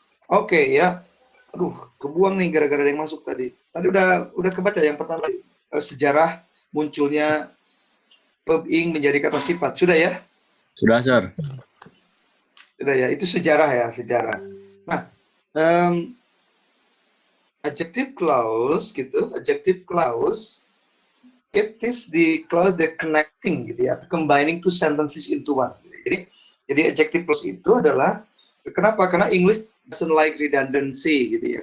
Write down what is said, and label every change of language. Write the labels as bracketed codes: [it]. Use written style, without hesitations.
[id] Oke ya. Aduh, kebuang nih gara-gara yang masuk tadi. Tadi udah kebaca yang pertama sejarah munculnya ing menjadi kata sifat. Sudah ya? Sudah, sir. Sudah ya, itu sejarah ya, sejarah. [en] Nah, adjective clause gitu, adjective clause it is the clause that connecting gitu ya, combining two sentences into one. Jadi [id] Jadi adjective clause itu adalah kenapa? Karena [en] English doesn't like redundancy [id] gitu ya.